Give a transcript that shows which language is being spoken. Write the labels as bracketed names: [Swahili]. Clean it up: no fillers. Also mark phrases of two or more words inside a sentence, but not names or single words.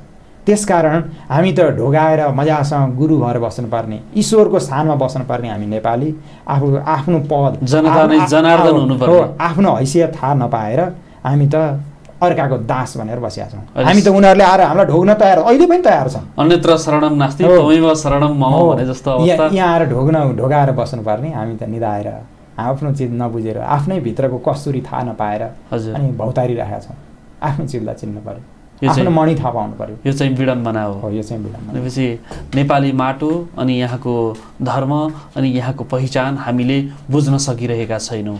[Nepali] त्यसकारण हामी त ढोगाएर मजासँग गुरु भएर बस्नुपर्ने, ईश्वरको स्थानमा बस्नुपर्ने हामी नेपाली आफ्नो पद जनार्दन हुनुपर्ने, आफ्नो हैसियत थाहा नपाएर हामी त अर्काको दास भनेर बसिया छौँ। हामी त उनीहरूले आएर हामीलाई ढोग्न तयार, अहिले पनि तयार छन्। [Sanskrit] अन्यत्र शरणम नास्ति त्वमेव शरणम मम [Nepali] भने जस्तो अवस्था। यहाँ आएर ढोगाएर बस्नुपर्ने, हामी त निधाएर आफ्नो चिज नबुझेर, आफ्नै भित्रको कस्तुरी थाहा नपाएर अनि भौतारिरहेका छौँ। आफ्नो चिजलाई चिन्नु पर्यो। आफ्नो मणि थाहा पाउनु पर्यो। यो चाहिँ विडम्बना हो। यो चाहिँ विडम्बना। भनेपछि नेपाली माटो अनि यहाँको धर्म अनि यहाँको पहिचान हामीले बुझ्न सकिरहेका छैनौँ।